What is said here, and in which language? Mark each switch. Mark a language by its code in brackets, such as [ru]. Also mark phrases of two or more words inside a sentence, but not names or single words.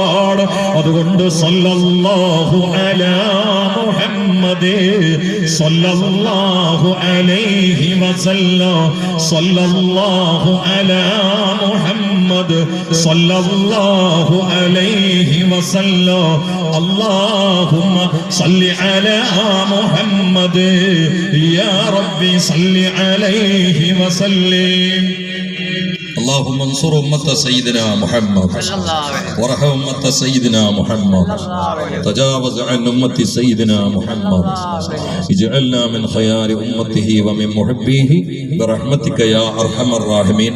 [ar] അതുകൊണ്ട് صلى الله على محمد محمد صلى الله عليه وسلم صلى الله على محمد صلى الله عليه وسلم اللهم صل على محمد يا ربي صل عليه وسلم. اللهم انصر أمة سيدنا محمد وارحم أمة سيدنا محمد تجاوز عن أمة سيدنا محمد اجعلنا من خيار أمته ومن محبيه برحمتك يا أرحم الراحمين.